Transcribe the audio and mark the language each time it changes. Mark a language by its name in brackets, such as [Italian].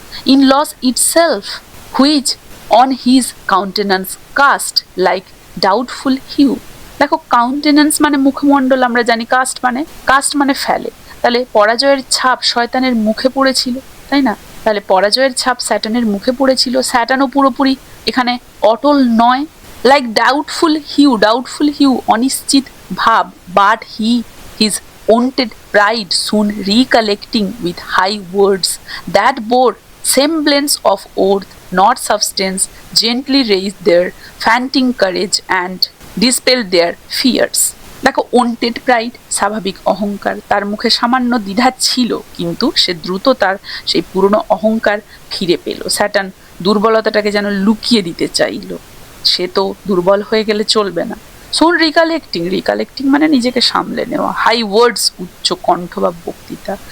[English] In loss itself which on his countenance cast like doubtful hue. [Bangla] দেখো, countenance মানে মুখমণ্ডল, আমরা জানি। কাস্ট মানে ফেলে। তাহলে পরাজয়ের ছাপ শয়তানের মুখে পড়েছিল, তাই না? তাহলে পরাজয়ের ছাপ স্যাটানের মুখে পড়েছিল। স্যাটানও পুরোপুরি এখানে অটল নয়। [English] like doubtful hue [Bangla] অনিশ্চিত ভাব, [English] But his wonted pride soon recollecting with high words that bore semblance of oath not substance, gently raised their fainting courage and dispelled their fears. [Bangla] দেখো, ওন্টেড প্রাইড, স্বাভাবিক অহংকার, তার মুখে সামান্য দ্বিধা ছিল, কিন্তু সে দ্রুত তার সেই পুরনো অহংকার ফিরে পেল। স্যাটান দুর্বলতাটাকে যেন লুকিয়ে দিতে চাইল। সে তো দুর্বল হয়ে গেলে চলবে না। সোন রিকালেক্টিং মানে নিজেকে সামলে নেওয়া। হাই ওয়ার্ডস, উচ্চ কণ্ঠ বা বক্তৃতা।